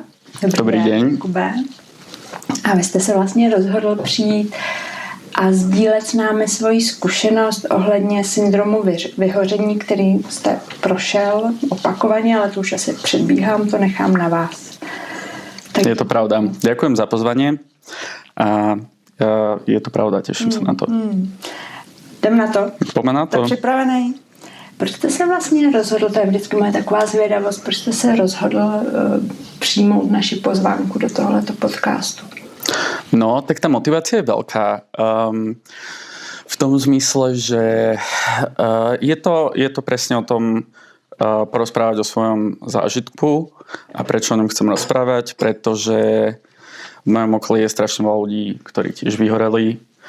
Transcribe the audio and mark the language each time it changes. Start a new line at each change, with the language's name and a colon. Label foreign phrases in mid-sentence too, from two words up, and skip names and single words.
Czech: Dobrý den. Jakube. A vy jste se vlastně rozhodl přijít a sdílet s námi svoji zkušenost ohledně syndromu vyhoření, který jste prošel opakovaně, ale to už asi předbíhám, to nechám na vás. Tak... Je to pravda.
Slovak: Ďakujem za pozvanie a je to pravda, teším sa na to.
Czech: Jdem na to.
Slovak: Poďme na to.
Czech: Tak připravený? Proč jste se vlastně rozhodl, to je vždycky moje taková zvědavost, proč jste se rozhodl přijmout naši pozvánku do tohoto podcastu?
Slovak: No, tak tá motivácia je veľká. V tom zmysle, že je to presne o tom porozprávať o svojom zážitku a prečo o ňom chcem rozprávať, pretože v mojom okolí je strašne veľa ľudí, ktorí tiež vyhoreli.